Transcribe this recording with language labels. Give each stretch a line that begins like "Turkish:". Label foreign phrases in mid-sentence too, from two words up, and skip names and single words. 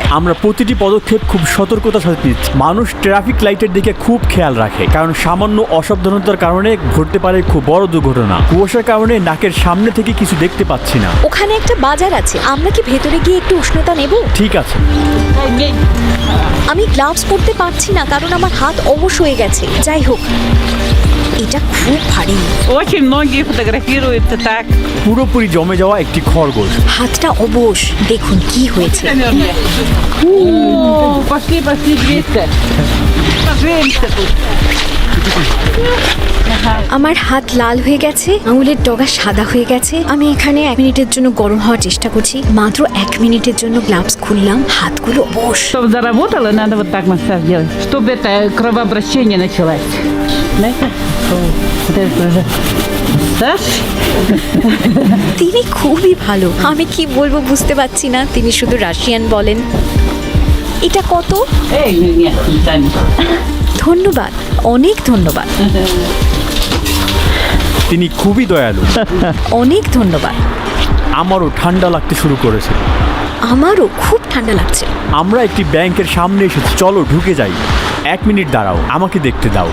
Bangla: আমরা প্রতিটি পদক্ষেপ খুব সতর্কতার সাথে নিচ্ছি। মানুষ ট্রাফিক লাইটের দিকে খুব খেয়াল রাখে, কারণ সামান্য অসাবধানতার কারণে ঘটতে পারে খুব বড় দুর্ঘটনা। কুয়াশার কারণে নাকের সামনে থেকে কিছু দেখতে পাচ্ছি না। ওখানে একটা বাজার আছে, আমরা কি ভেতরে গিয়ে একটু উষ্ণতা নেব? ঠিক আছে। আমি গ্লাভস পরতে পারছি না কারণ আমার হাত অবশ হয়ে গেছে। যাই হোক, এটা খুব ভারী।
Russian: Очень многие фотографируются так.
Bangla: পুরোপুরি জমে যাওয়া একটি খরগোশ। হাতটা অবশ, দেখুন কি হয়েছে।
Russian: Пошли, 200. Поженимся тут.
Bangla: আমার হাত লাল হয়ে গেছে, আঙুলের ডগা সাদা হয়ে গেছে। আমি এখানে 1 মিনিটের জন্য গরম হওয়ার চেষ্টা করছি। মাত্র 1 মিনিটের জন্য গ্লাভস খুললাম, হাতগুলো অবশ।
Russian: Чтобы заработало, надо вот так массаж делать, чтобы это кровообращение началось. Знаете? Вот это уже массаж.
Bangla: তিনি খুবই ভালো, আমি কি বলবো বুঝতে পারছি না। তিনি শুধু রাশিয়ান বলেন। এটা কত?
Russian: Эй, нет, сами.
Bangla: ধন্যবাদ, অনেক ধন্যবাদ, তিনি খুবই দয়ালু। অনেক ধন্যবাদ। আমারও ঠান্ডা লাগতে শুরু করেছে। আমারও খুব ঠান্ডা লাগছে। আমরা একটি ব্যাংকের সামনে এসেছি, চলো ঢুকে যাই। 1 মিনিট দাঁড়াও, আমাকে দেখতে দাও।